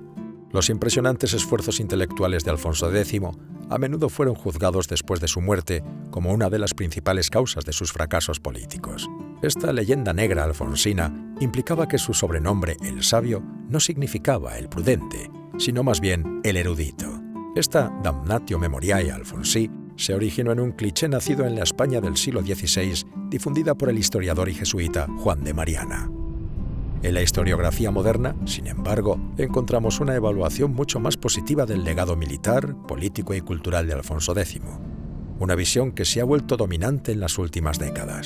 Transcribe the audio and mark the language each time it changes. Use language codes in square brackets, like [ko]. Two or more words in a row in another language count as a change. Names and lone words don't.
[es] Los impresionantes esfuerzos intelectuales de Alfonso X a menudo fueron juzgados después de su muerte como una de las principales causas de sus fracasos políticos. Esta leyenda negra alfonsina implicaba que su sobrenombre, el sabio, no significaba el prudente, sino más bien el erudito. Esta [la] damnatio memoriae Alfonsi [es] se originó en un cliché nacido en la España del siglo XVI, difundida por el historiador y jesuita Juan de Mariana. En la historiografía moderna, sin embargo, encontramos una evaluación mucho más positiva del legado militar, político y cultural de Alfonso X, una visión que se ha vuelto dominante en las últimas décadas.